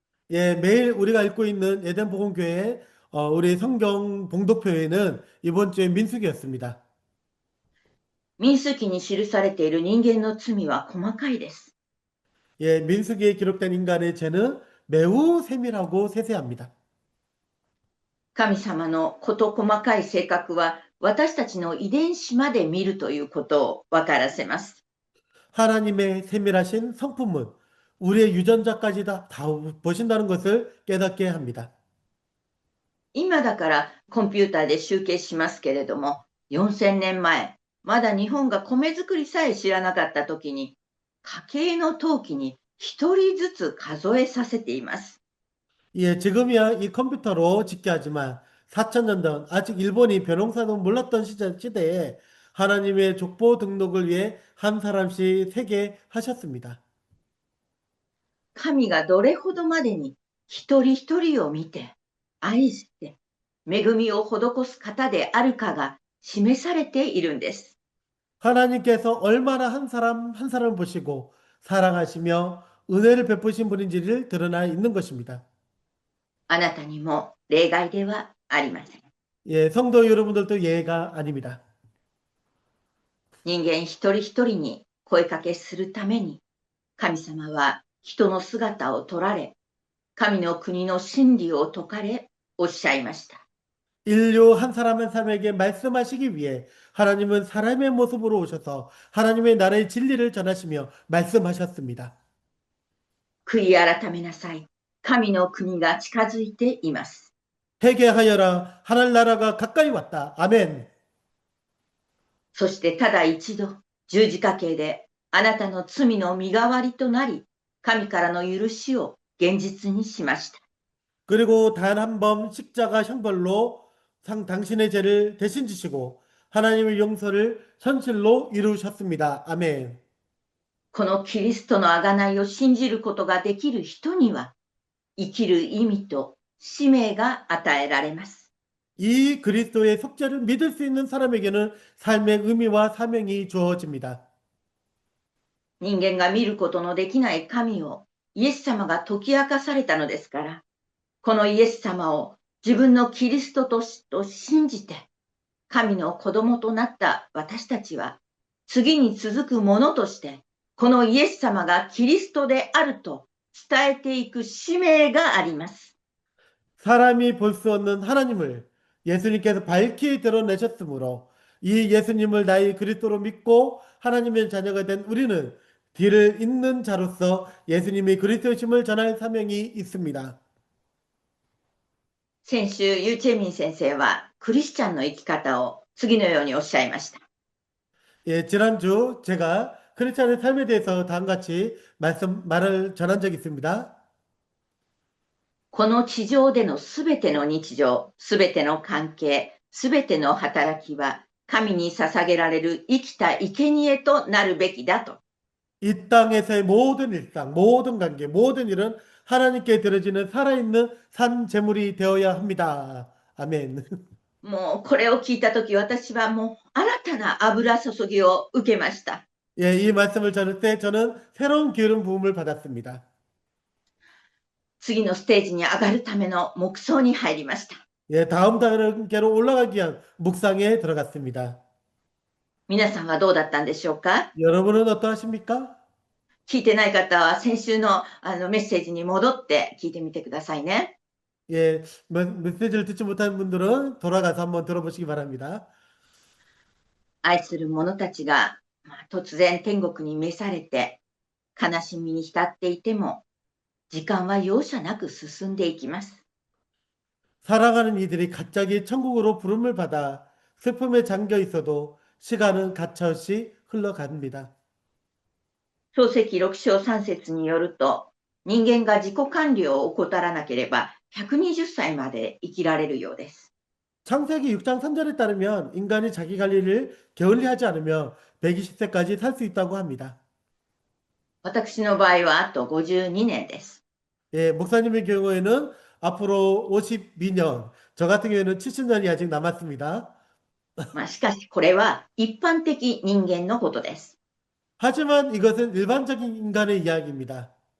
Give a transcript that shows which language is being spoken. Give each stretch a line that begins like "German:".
Korean: 예, 매일 우리가 읽고 있는 에덴 복음교회 우리 성경 봉독표에는 이번 주에 민수기였습니다.
Japanese: 民数記に記されている人間の罪は細かいです。
Korean: 예, 민수기에 기록된 인간의 죄는 매우 세밀하고 세세합니다.
Japanese: 神様の事細かい性格は私たちの遺伝子まで見るということを分からせます。
Korean: 하나님의 세밀하신 성품은 우리의 유전자까지 다 보신다는 것을 깨닫게 합니다.
Japanese: 今だからコンピューターで集計しますけれども、4000年前、まだ日本が米作りさえ知らなかった時に、家計の登記に一人ずつ数えさせています。
Korean: 예, 지금이야 이 컴퓨터로 집계하지만 4,000년 전 아직 일본이 벼농사도 몰랐던 시대에 하나님의 족보 등록을 위해 한 사람씩 세게 하셨습니다.
Japanese: 神がどれほどまでに一人一人を見て、愛して、恵みを施す方であるかが示されているんです。
Korean: 하나님께서 얼마나 한 사람 한 사람을 보시고 사랑하시며 은혜를 베푸신 분인지를 드러나 있는 것입니다.
Japanese: あなたにも例外ではありません。
Korean: 예, 성도 여러분들도 예가 아닙니다.
Japanese: 人間一人一人に声かけするために、神様は人の姿を取られ、神の国の真理を説かれ、おっしゃいました。
Korean: 인류 한 사람 한 사람에게 말씀하시기 위해 하나님은 사람의 모습으로 오셔서 하나님의 나라의 진리를 전하시며 말씀하셨습니다.
Japanese: 悔い改めなさい。神の国が近づいています。
Korean: 회개하여라 하늘나라가 가까이 왔다. 아멘.
Japanese: そしてただ一度、十字架刑であなたの罪の身代わりとなり、神からの許しを現実にしました。
Korean: 그리고 단 한 번 십자가 형벌로 당신의 죄를 대신 지시고 하나님의 용서를 현실로 이루셨습니다. 아멘.
Japanese: このキリストの贖いを信じることができる人には、生きる意味と使命が与えられます。
Korean: 이 그리스도의 속죄를 믿을 수 있는 사람에게는 삶의 의미와 사명이 주어집니다.
Japanese: 人間が見ることのできない神をイエス様が解き明かされたのですから、このイエス様を自分のキリストと信じて、神の子供となった私たちは、次に続くものとして、このイエス様がキリストであると伝えていく使命があります。
Korean: 사람이 볼 수 없는 하나님을 예수님께서 밝히 드러내셨으므로 이 예수님을 나의 그리스도로 믿고 하나님의 자녀가 된 우리는 뒤를 잇는 자로서 예수님의 그리스도심을 전할 사명이 있습니다.
Japanese: 先週、ユーチェミン先生はクリスチャンの生き方を次のようにおっしゃいました。
Korean: 예, 지난주 제가 크리스찬의 삶에 대해서 다음과 같이 말을 전한 적이 있습니다.
Japanese: この地上でのすべての日常、すべての関係、すべての働きは、神に捧げられる生きた生贄となるべきだと。
Korean: 이 땅에서의 모든 일상, 모든 관계, 모든 일은 하나님께 드려지는 살아있는 산 제물이 되어야 합니다. 아멘.
Japanese: もうこれを聞いたとき、私はもう新たな油注ぎを受けました。
Korean: 예, 이 말씀을 전할 때 저는 새로운 기름 부음을 받았습니다.
Japanese: 次のステージに上がるための黙想に入りました。
Korean: 예, 다음 단계로 올라가기 위한 묵상에 들어갔습니다.
Japanese: 皆さんはどうだったんでしょうか？
Korean: 여러분은 어떠하십니까?
Japanese: 聞いてない方は先週のメッセージに戻って聞いてみてくださいね。
Korean: 예, 메시지를 듣지 못한 분들은 돌아가서 한번 들어보시기 바랍니다.
Japanese: 愛する者たちが、突然天国に召されて悲しみに浸っていても、時間は容赦なく進んでいきます。
Korean: 사랑하는 이들이 갑자기 천국으로 부름을 받아 슬픔에 잠겨 있어도 시간은 가차없이 흘러갑니다.
Japanese: 創世記6章3節によると、人間が自己管理を怠らなければ120歳まで生きられるようです。
Korean: 창세기 6장 3절에 따르면 인간이 자기 관리를 게을리하지 않으면 120세까지 살 수 있다고 합니다.
Japanese: 私の場合はあと52年です。
Korean: 예, 목사님의 경우에는 앞으로 52년, 저 같은 경우에는 70년이 아직 남았습니다.
Japanese: しかしこれは一般的人間のことです。
Korean: 하지만 이것은 일반적인 인간의 이야기입니다.